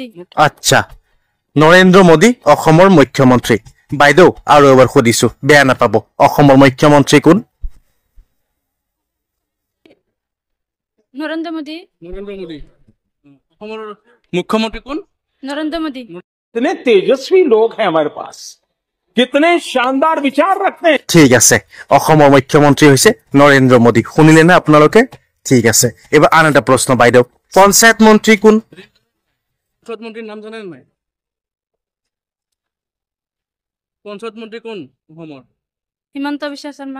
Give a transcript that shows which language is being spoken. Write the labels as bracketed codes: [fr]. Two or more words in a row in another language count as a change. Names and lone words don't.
[as] আচ্ছা, নৰেন্দ্ৰ মোদী অসমৰ মুখ্যমন্ত্ৰী। বাইদেউ আৰু এবাৰ সুধিছো, বেয়া নাপাব, অসমৰ মুখ্যমন্ত্ৰী কোন? নৰেন্দ্ৰ মোদী। অসমৰ মুখ্যমন্ত্ৰী কোন? নৰেন্দ্ৰ মোদী। [hi] कितने तेजस्वी लोग हैं हमारे पास, कितने शानदार विचार रखते हैं। [as] ঠিক আছে, অসমৰ মুখ্যমন্ত্ৰী হৈছে নৰেন্দ্ৰ মোদী। শুনিলে না আপোনালোকে? ঠিক আছে, এবাৰ আন এটা প্ৰশ্ন বাইদেউ, পঞ্চায়ত মন্ত্ৰী কোন? পঞ্চায়ত মন্ত্ৰীৰ নাম জানে নাই? পঞ্চায়ত মন্ত্ৰী কোন অসমৰ? হিমন্ত বিশ্ব শৰ্মা।